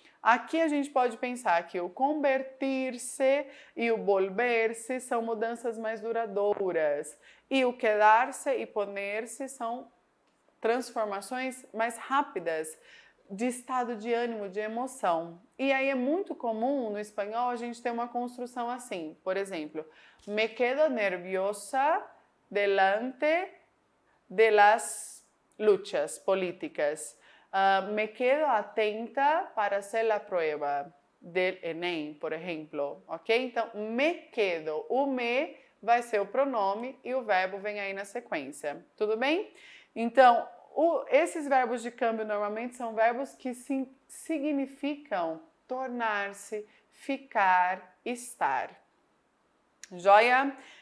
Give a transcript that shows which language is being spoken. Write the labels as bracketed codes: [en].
[pt] Aqui a gente pode pensar que o convertir-se e o volver-se são mudanças mais duradouras. E o quedar-se e poner-se são transformações mais rápidas de estado de ânimo, de emoção. E aí é muito comum no espanhol a gente ter uma construção assim. [es] Por exemplo, me quedo nerviosa delante de las luchas políticas. Me quedo atenta para hacer la prueba del Enem, [pt] por exemplo, ok? Então, me quedo, o me vai ser o pronome e o verbo vem aí na sequência, tudo bem? Então, esses verbos de câmbio normalmente são verbos que significam tornar-se, ficar, estar. Joia?